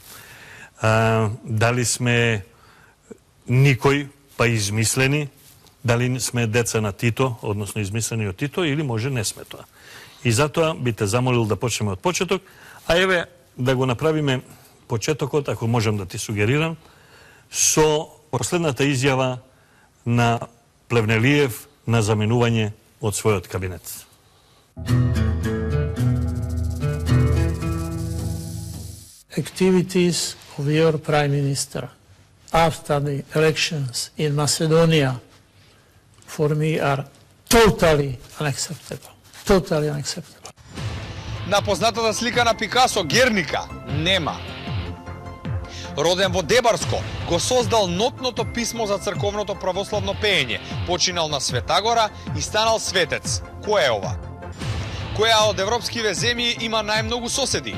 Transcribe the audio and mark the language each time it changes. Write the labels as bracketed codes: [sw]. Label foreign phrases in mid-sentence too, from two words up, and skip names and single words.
[mk] Дали сме никој, па измислени, дали сме деца на Тито, односно измислени од Тито, или може не сме тоа. И затоа би те замолил да почнеме од почеток, а еве да го направиме почетокот, ако можам да ти сугерирам, со последната изјава на Плевнелиев на заменување од својот кабинет. [en] Activities of your Prime Minister after the elections in Macedonia for me are totally unacceptable. totally unacceptable. [mk] На познатата слика на Пикасо Герника нема. Роден во Дебарско, го создал нотното писмо за црковното православно пеење, починал на Светагора и станал светец. Кој е ова? Која од европскиве земји има најмногу соседи?